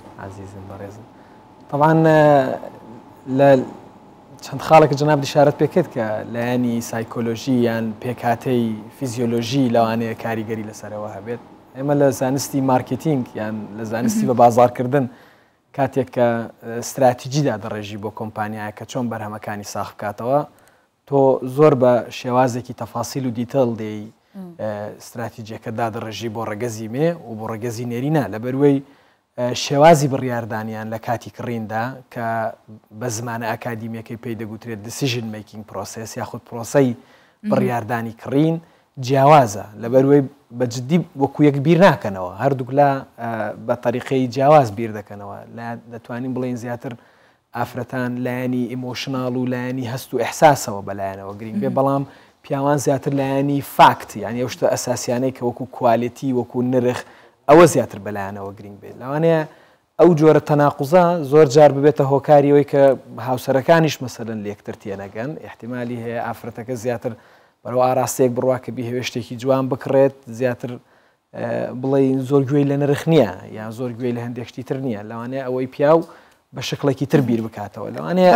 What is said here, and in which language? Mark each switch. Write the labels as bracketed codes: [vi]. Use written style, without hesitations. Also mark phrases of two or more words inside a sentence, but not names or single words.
[ckb] عزیزم بەڕێزم طبعا لە چەند خاڵێک جناب دیشارەت پێکرد کە لایەنی سایکۆلۆژی یان پێکهاتەی فیزیۆلۆژی لەوانەیە کاریگەری لەسەرەوە هەبێت ئێمە لە زانستی مارکتینگ یان لە زانستی بە بازارکردن کاتێک کە استراتیجیدا دەڕێژی بۆ کۆمپانیایە کە چۆن بەرهەمەکانی ساخ بکاتەوە تۆ زۆر بە شێوازێکی تەفاسیل و دیتەڵ دێی استراتیجیەکە دادەڕێژی بۆ ڕێگەزی مێ و بۆ ڕێگەزی نێرینا لەبەروەی شێوازی بڕیاردانیان لە کاتی کڕیندا کە بە زمانە ئاکادیمیەکەی پێی دەگوترێت [en] decision making process [ckb] یاخود پرۆسەی بڕیاردانی کڕین جیاوازە لەبەروەی بەجددی وەکو یەک بیر ناکەنەوە هەردووک لە بە طریقەی جیاواز بیر دەکەنەوە دەتوانین بڵێن زیاتر ئافرەتان لایەنی ئیمۆشناڵ و لایەنی هەست و ئەحساسەوە بەلایەنەوە گرنگ بێ بەڵام پیاوان زیاتر لایەنی فاکت یعنی ئەو شتە ئەساسیانەی کە وەکو کوالیتی وەکو نرخ ئەوە زیاتر بەلایەنەوە گرنگ بێت لەوانەیە ئەو جۆرە تەناقوزە زۆر جار ببێتە هۆکاریەوەی کە هاوسەرەکانیش مەسەلەن لێکتر تێنەگەن احتیمالی هەیە ئافرەتەکە زیاتر بەرەو ئاراستەیەک بڕوا کە بیهێوێشتێکی جوان بکڕێت زیاتر بڵێ زۆر گوێی لە نرخ نییە یان زۆر گوێی لە هەندێک شتی تر نییە لەوانەیە ئەوەی پیاو بە شکڵێکی تر بیر بکاتەوە لەوانەیە